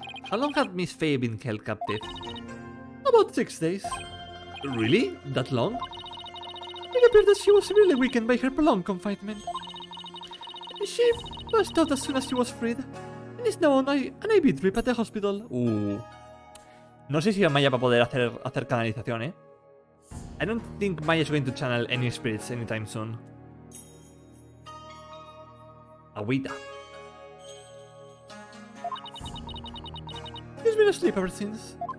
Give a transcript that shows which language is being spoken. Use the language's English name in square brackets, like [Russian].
[English] How long had Miss Faye been held captive? About 6 days. Really? That long? It appeared that she was severely weakened by her prolonged confinement. She passed out as soon as she was freed, and is now on an IV drip at the hospital. [Spanish] No sé si Maya va a poder hacer canalización, eh. [English] I don't think Maya is going to channel any spirits anytime soon. [Spanish] Agüita. [English] She's been asleep ever since.